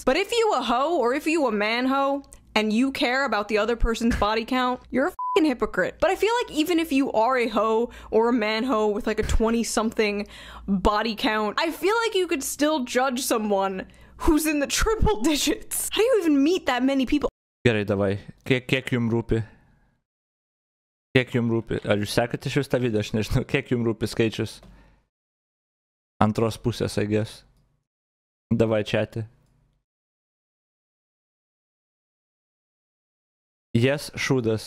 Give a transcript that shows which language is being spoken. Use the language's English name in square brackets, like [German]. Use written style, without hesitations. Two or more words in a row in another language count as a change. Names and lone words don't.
[Lithuanian] But if you a hoe, or if you a man hoe, and you care about the other person's body count, you're a fucking hypocrite. But I feel like even if you are a hoe or a man hoe with like a 20-something body count, I feel like you could still judge someone who's in the triple digits. How do you even meet that many people? Gerai, davai. Kiek jums rūpi? Kiek jums rūpi? Ar jūs sekate šis tą video? Aš nežinau, kiek jums rūpi skaičius? Antros pusės, [English] I guess. [Lithuanian] Davai čiati. Yes, šūdas.